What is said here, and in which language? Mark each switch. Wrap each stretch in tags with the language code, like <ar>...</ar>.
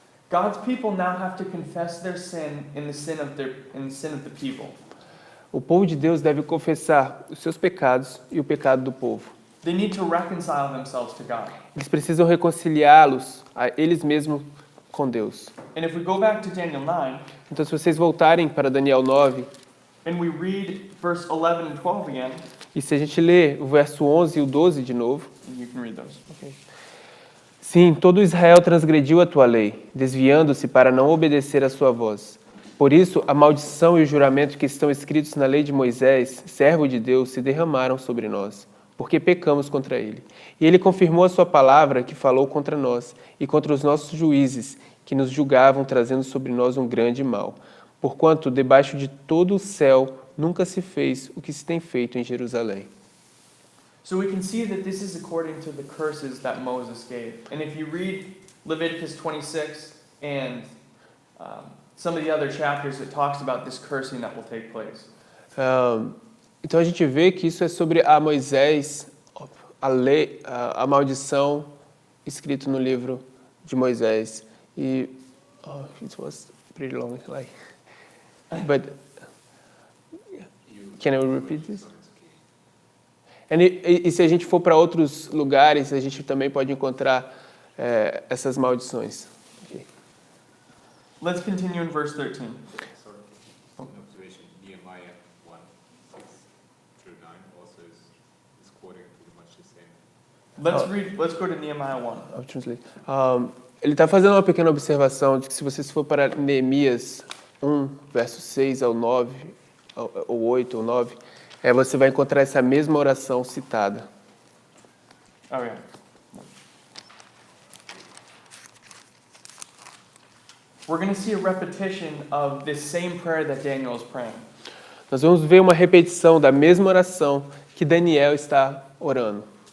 <en>God's people now have to confess their sin in the sin of the people.</en> <pt>o povo de Deus deve confessar os seus pecados e o pecado do povo.</pt> <en>They need to reconcile themselves to God.</en> <pt>Eles precisam reconciliá-los a eles mesmos com Deus.</pt> <en>And if we go back to Daniel 9,</en> <pt>Então, se vocês voltarem para Daniel 9,</pt> <en>and we read verse 11 and 12 again,</en> <pt>e se a gente ler o verso 11 e o 12 de novo.</pt> <en>you can read those.</en> <pt>Sim, todo Israel transgrediu a tua lei, desviando-se para não obedecer à sua voz. Por isso, a maldição e o juramento que estão escritos na lei de Moisés, servo de Deus, se derramaram sobre nós, porque pecamos contra ele. E ele confirmou a sua palavra que falou contra nós e contra os nossos juízes, que nos julgavam, trazendo sobre nós um grande mal. Porquanto, debaixo de todo o céu, nunca se fez o que se tem feito em Jerusalém.</pt> <en>So we can see that this is according to the curses that Moses gave. And if you read Leviticus 26 and some of the other chapters, it talks about this cursing that will take place.</en> <pt>Então a gente vê que isso é sobre a Moisés, a lei, a maldição escrito no livro de Moisés.</pt> <en>E it was pretty long, like, but can I repeat this?</en> <pt>E se a gente for para outros lugares, a gente também pode encontrar essas maldições.</pt> <en>Okay. Let's continue in verse 13. Sorry, an observation. Nehemiah 1, 6 through 9 also is quoting pretty much the same. Let's go to Nehemiah 1. I'll translate.</en> <pt>Ele está fazendo uma pequena observação de que se vocês for para Neemias 1, verso 6 ao 9, ou 8 ou 9, você vai encontrar essa mesma oração citada.</pt> <en>Oh, yeah. We're going to see a repetition of this same prayer that Daniel is praying.</en> <pt>Nós vamos ver uma repetição da mesma oração que Daniel está orando.</pt>